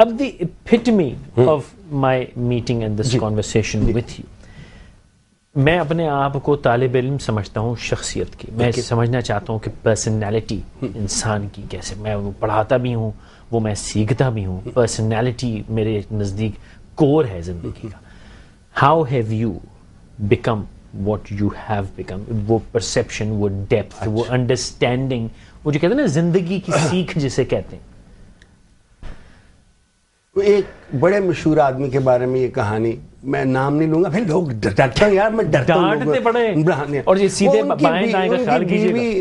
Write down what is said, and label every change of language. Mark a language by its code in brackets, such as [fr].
[ur] اب [en] the epitome of my meeting and this conversation with you, [ur] میں اپنے آپ کو طالب علم سمجھتا ہوں شخصیت کی. میں سمجھنا چاہتا ہوں کہ پرسنالٹی انسان کی کیسے, میں وہ پڑھاتا بھی ہوں, وہ میں سیکھتا بھی ہوں. پرسنالٹی میرے نزدیک کور ہے زندگی کا. [en] How have you become what you have become? [ur] وہ perception, وہ depth, وہ understanding, وہ جو کہتے ہیں نا زندگی کی سیکھ جسے کہتے ہیں. ایک بڑے مشہور آدمی کے بارے میں یہ کہانی, میں نام نہیں لوں گا پھر لوگ ڈرتا ہوں یار, میں ڈرتا ہوں. اور یہ سیدھے بائیں دائیں کا خیال کیجیے.